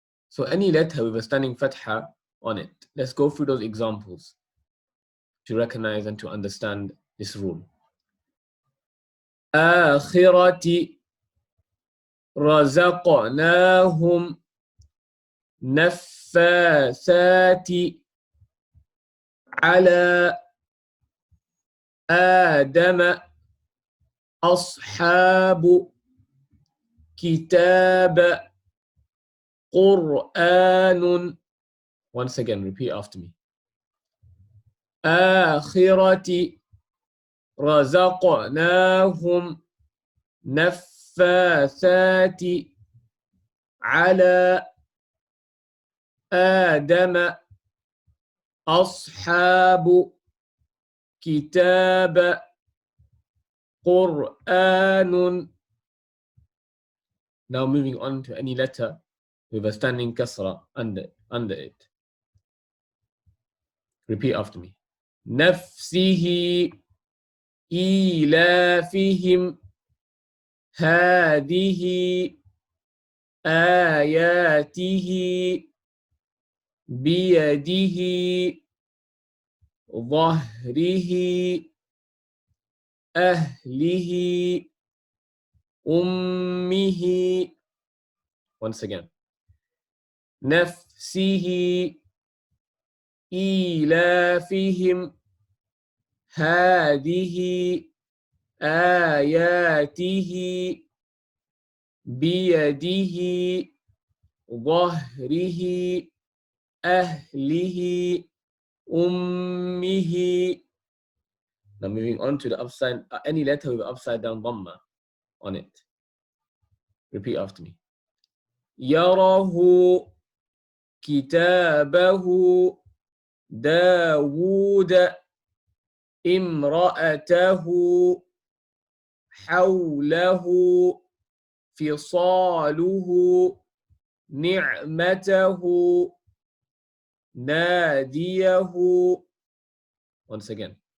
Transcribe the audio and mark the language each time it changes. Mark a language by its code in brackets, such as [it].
[en] So any letter with a standing fatha on it. Let's go through those examples to recognize and to understand this rule. [ar] آخرة رزقناهم نفاثات على آدم أصحاب كتاب قرآن. [en] Once again, repeat after me. [ar] آخرة رزقناهم نفاثات على آدم أصحاب كتاب قرآن. [en] Now moving on to any letter with a standing kasra under it. Repeat after me. [ar] نفسه إيلافهم هذه آياته بيده ظهره أهله أمه. [en] Once again. [ar] نفسه إيلافهم هذه آياته بيده ظهره أهله أمه. [en] Now moving on to the upside, any letter with upside down dhamma on it. Repeat after me. [ar] يره كتابه داود امرأته حوله فصاله نعمته ناديه. [en] Once again.